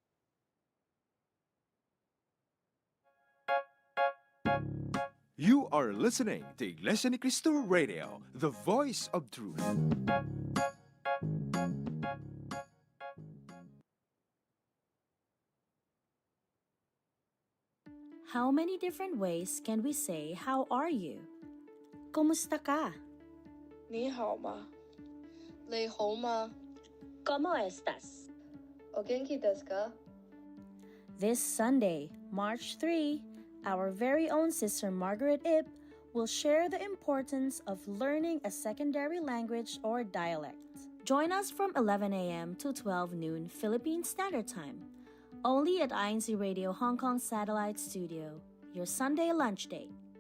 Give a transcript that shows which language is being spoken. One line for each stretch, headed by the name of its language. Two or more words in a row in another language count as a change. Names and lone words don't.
English: You are listening to Iglesianicristo Radio, the voice of truth. How many different ways can we say how are you?
Filipino: Kumusta ka?
Chinese: 你好吗？你好吗？
Spanish: ¿Cómo estás?
Japanese: お元気ですか？
English: This Sunday, March 3, our very own Sister Margaret Ip will share the importance of learning a secondary language or dialect. Join us from 11 a.m. to 12 noon Philippine Standard Time, only at INCRadio Hong Kong Satellite Studio, your Sunday lunch date.